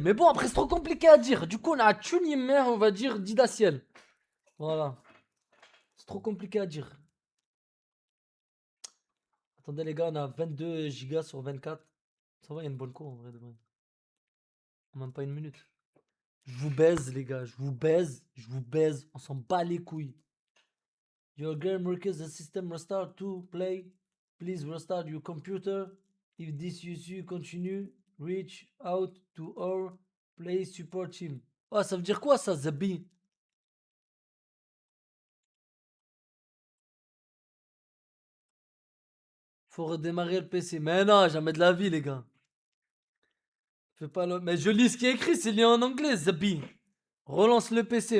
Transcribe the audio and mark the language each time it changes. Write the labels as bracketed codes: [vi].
[fr] Mais bon, après, c'est trop compliqué à dire. Du coup, on a Tunimer, on va dire didaciel. Voilà. C'est trop compliqué à dire. Attendez, les gars, on a 22 gigas sur 24. Ça va, il y a une bonne cour en vrai de vrai. En même pas une minute. Je vous baise, les gars. Je vous baise. Je vous baise. On s'en bat les couilles. [en] Your game requires the system restart to play. Please restart your computer. If this issue continue, reach out to our play support team. [fr] Ah, ça veut dire quoi ça, Zabi? Faut redémarrer le PC. Mais non, jamais de la vie, les gars. Fais pas le... Mais je lis ce qui est écrit, c'est lié en anglais, Zabi. Relance le PC.